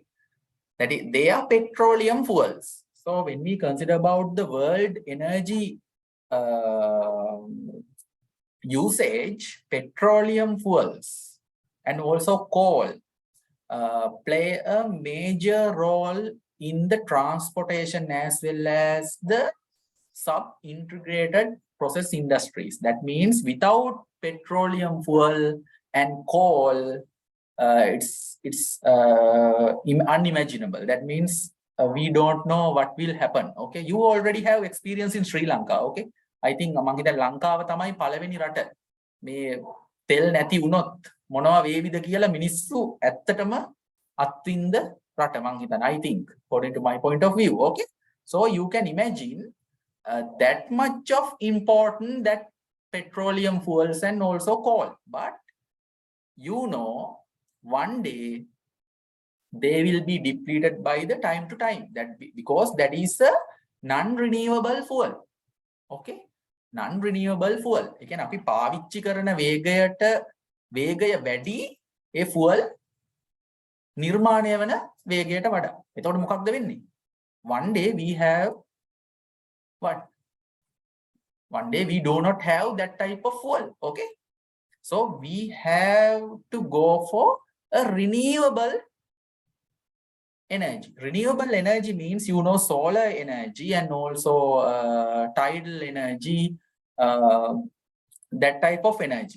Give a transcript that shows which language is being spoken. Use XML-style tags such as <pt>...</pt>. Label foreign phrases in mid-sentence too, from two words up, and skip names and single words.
<en>That is, they are petroleum fuels. So when we consider about the world energy usage, petroleum fuels and also coal play a major role in the transportation as well as the sub-integrated process industries. That means without petroleum fuel and coal, it's unimaginable. That means we don't know what will happen. Okay, you already have experience in Sri Lanka. Okay, I think</en> <si>මම හිතන්නේ ලංකාව තමයි පළවෙනි රට මේ තෙල් නැති වුණොත් මොනවා වේවිද කියලා මිනිස්සු ඇත්තටම අත්විඳ රට මම හිතන්නේ.</si> <en>I think according to my point of view. Okay, so you can imagine that much of important that petroleum fuels and also coal, but you know, one day they will be depleted by the time to time, that because that is a non-renewable fuel. Okay, non-renewable fuel.</en> <si>ඒ කියන්නේ අපි පාවිච්චි කරන වේගය වැඩි ඒ fuel නිර්මාණය වෙන වේගයට වඩා. එතකොට මොකක්ද වෙන්නේ?</si> <en>One day we have what? One day we do not have that type of fuel. Okay, so we have to go for a renewable energy. Renewable energy means, you know, solar energy and also tidal energy, that type of energy.</en>